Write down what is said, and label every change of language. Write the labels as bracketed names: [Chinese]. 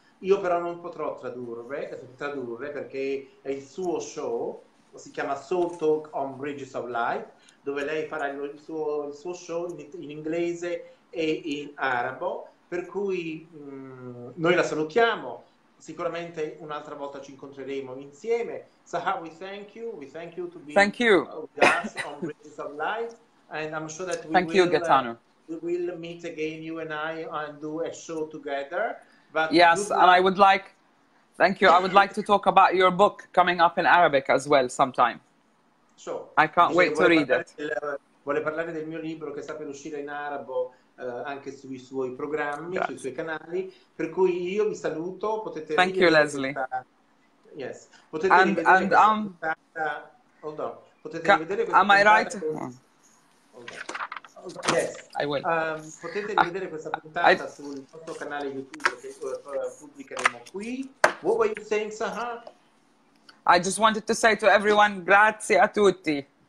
[Italian] Io però non potrò tradurre perché è il suo show, si chiama Soul Talk on Bridges of Light, dove lei farà il suo show in inglese e in arabo. Per cui noi la salutiamo, sicuramente un'altra volta ci incontreremo insieme. [English] Sahar, we thank you to be with us on Bridges of Light, and I'm sure that we will meet again, you and I, and do a show together. But yes, and I would like, thank you, I would like to talk about your book coming up in Arabic as well sometime. Sure. I can't wait to read it. [Italian] Vuole parlare del mio libro che sta per uscire in arabo anche sui suoi programmi, sui suoi canali, per cui io vi saluto, potete [English] Thank you, Leslie. Yes. [Italian] Potete rivedere questa puntata. [English] Hold on. [Italian] Potete rivedere questa [English] am I right? Yes. I will. [Italian] Potete rivedere questa puntata sul nostro canale YouTube che pubblicheremo qui. [English] What were you saying, Sahar? I just wanted to say to everyone, [Italian] grazie a tutti.